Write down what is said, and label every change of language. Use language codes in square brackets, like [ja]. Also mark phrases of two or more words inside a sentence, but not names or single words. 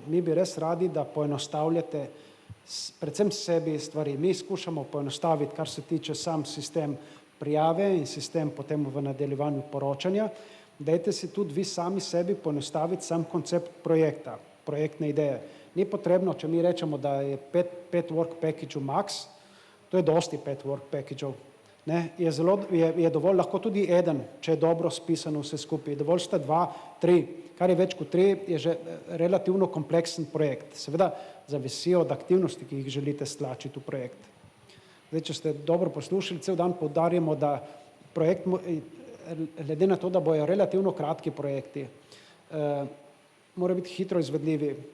[sl] Mi bi res radi, da poenostavljate predvsem sebi stvari. Mi skušamo poenostaviti, kar se tiče sam sistem prijave in sistem potem v nadaljevanju poročanja. Dajte si tudi vi sami sebi poenostaviti sam koncept projekta, projektne ideje. Ni potrebno, če mi rečemo, da je 5 [en] work package max, [sl] to je dosti 5 [en] work package- [sl] ov. Je dovolj lahko tudi eden, če je dobro spisano vse skupaj. Dovolj sta 2, 3, kar je več kot 3, je že relativno kompleksen projekt. Seveda zavisi od aktivnosti, ki jih želite stlačiti v projekt. Zdaj, če ste dobro poslušali, cel dan poudarjamo, da projekt, glede na to, da bojo relativno kratki projekti, mora biti hitro izvedljivi.